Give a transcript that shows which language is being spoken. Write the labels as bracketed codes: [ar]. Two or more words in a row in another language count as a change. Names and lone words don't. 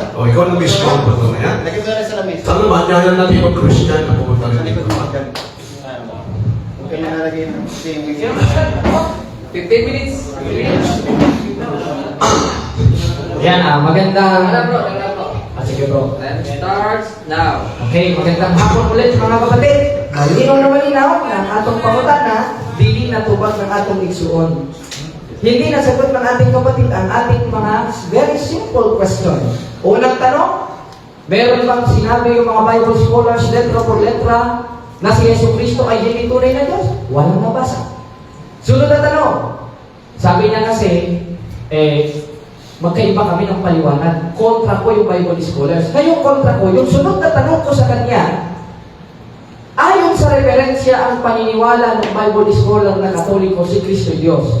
[tl] O, ikaw na miss ko ba ito na yan? Lagyan ko na sa lamesa. Sana manyayan natin yung Christian na pumunta rin dito. Okay na nalagay yung 15 minutes. Yan magandang... sige bro. [en] Time starts now. [tl] Okay, magandang hapon ulit mga kapatid. [ceb] Malinaw na malinaw na ang atong pangutana, dili natubag ng atong igsuon. [tl] Hindi nasagot ng ating kapatid ang ating mga [en] very simple question. [tl] Unang tanong, meron bang sinabi yung mga [en] Bible scholars [es] letra por letra [tl] na si Yesu Cristo ay hindi tunay na Diyos? Walang nabasa. Sunod na tanong, sabi niya kasi, magkaiba kami ng paliwanag. Kontra ko yung [en] Bible scholars. [tl] Ngayon kontra ko, yung sunod na tanong ko sa kanya, ayon sa referensya ang paniniwala ng [en] Bible scholar [tl] na Katoliko, si Kristo Diyos.